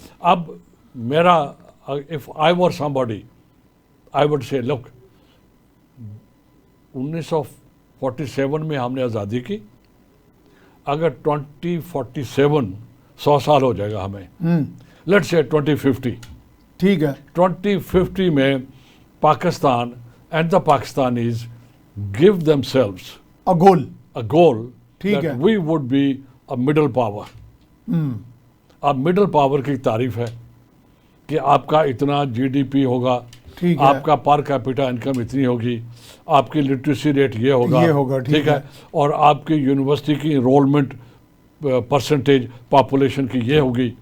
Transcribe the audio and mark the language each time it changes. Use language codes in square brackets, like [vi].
[ur] اب میرا [en] if I were somebody I would say look [ur] 1947 میں ہم نے آزادی کی, اگر 2047 100 سال ہو جائے گا ہمیں, [en] let's say 2050. [ur] ٹھیک ہے [en] 2050 میں Pakistan and the Pakistanis give themselves a goal ٹھیک ہے that we would be a middle power. [ur] اب middle power کی تعریف ہے کہ آپ کا اتنا جی ڈی پی ہوگا, آپ کا پر کیپٹا انکم اتنی ہوگی, آپ کی لٹریسی ریٹ یہ ہوگا, ٹھیک ہے, اور آپ کی یونیورسٹی کی انرولمنٹ پرسنٹیج پاپولیشن کی یہ ہوگی,